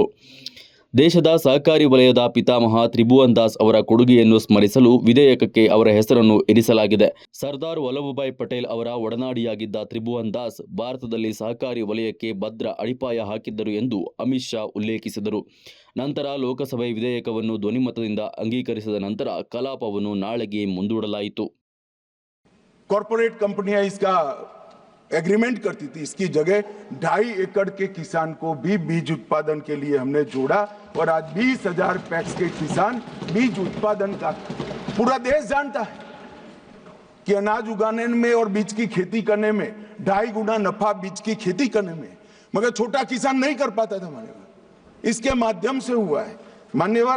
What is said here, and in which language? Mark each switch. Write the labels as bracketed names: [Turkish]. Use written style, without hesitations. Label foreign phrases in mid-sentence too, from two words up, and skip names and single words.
[Kannada] ದೇಶದ ಸಹಕಾರಿ ವಲಯದ ಪಿತಾಮಹ ತ್ರಿಭುವನ್ ದಾಸ್ ಅವರ ಕೊಡುಗೆಯನ್ನು ಸ್ಮರಿಸಲು ವಿಧೇಯಕಕ್ಕೆ ಅವರ ಹೆಸರನ್ನು ಇರಿಸಲಾಗಿದೆ. ಸರ್ದಾರ್ ವಲ್ಲಭಭಾಯ್ ಪಟೇಲ್ ಅವರ ಒಡನಾಡಿಯಾಗಿದ್ದ ತ್ರಿಭುವನ್ ದಾಸ್ ಭಾರತದಲ್ಲಿ ಸಹಕಾರಿ ವಲಯಕ್ಕೆ ಭದ್ರ ಅಡಿಪಾಯ ಹಾಕಿದ್ದರು ಎಂದು ಅಮಿತ್ ಶಾ ಉಲ್ಲೇಖಿಸಿದರು. ನಂತರ ಲೋಕಸಭೆ ವಿಧೇಯಕವನ್ನು ಧ್ವನಿಮತದಿಂದ ಅಂಗೀಕರಿಸಿದ ನಂತರ ಕಲಾಪವನ್ನು ನಾಳೆಗೆ ಮುಂದೂಡಲಾಯಿತು. [Hindi] कॉर्पोरेट कंपनियां इसका एग्रीमेंट करती थी, इसकी जगह 2.5 एकड़ के किसान को भी बीज उत्पादन के लिए हमने जोड़ा और आज 20,000 पैक्स के किसान बीज उत्पादन का पूरा देश जानता है कि अनाज उगाने में और बीज की खेती करने में 2.5 गुना नफा बीज की खेती करने में, मगर छोटा किसान नहीं कर पाता था मान्यवर, इसके माध्यम से हुआ है मान्यवर।